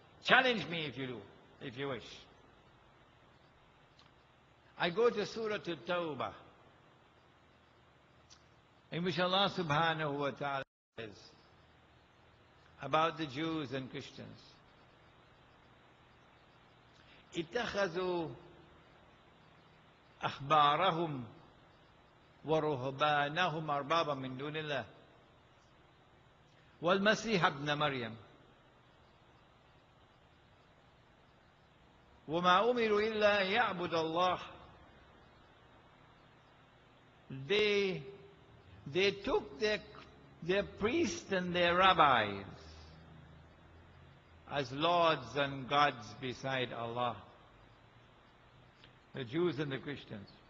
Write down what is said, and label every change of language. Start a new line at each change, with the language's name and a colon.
English: Challenge me if you do, if you wish. I go to Surah At-Tawbah, in which Allah subhanahu wa ta'ala says about the Jews and Christians.
Arabic: اتخذوا أحبارهم ورهبانهم أربابا من دون الله والمسيح ابن مريم وما أمروا إلا يعبد الله.
English: They took their priests and their rabbis as lords and gods beside Allah, the Jews and the Christians.